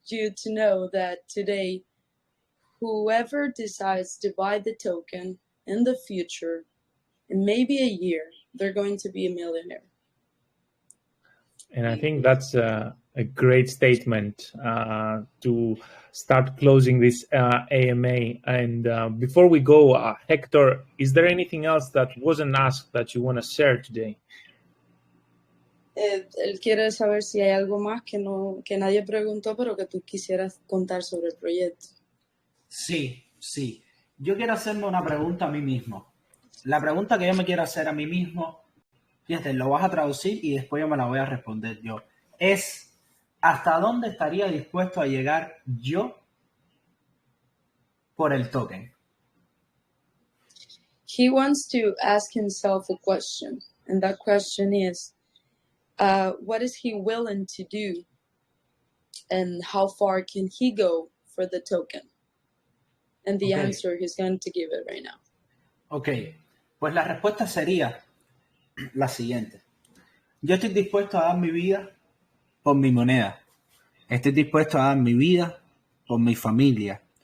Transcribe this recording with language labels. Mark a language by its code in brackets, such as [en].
[en] you to know that today, whoever decides to buy the token in the future, in maybe a year, they're going to be a millionaire. And I think that's a great statement to start closing this AMA. And before we go, Hector, is there anything else that wasn't asked that you want to share today? [es] Él quiere saber si hay algo más que nadie preguntó, pero que tú quisieras contar sobre el proyecto. Sí. Yo quiero hacerme una pregunta a mí mismo. La pregunta que yo me quiero hacer a mí mismo, fíjate, lo vas a traducir y después yo me la voy a responder yo. Es, ¿hasta dónde estaría dispuesto a llegar yo por el token? [en] He wants to ask himself a question, and that question is, what is he willing to do, and how far can he go for the token? And the answer he's going to give it right now. [es] Ok, pues la respuesta sería la siguiente. Yo estoy dispuesto a dar mi vida por mi moneda. Estoy dispuesto a dar mi vida por mi familia.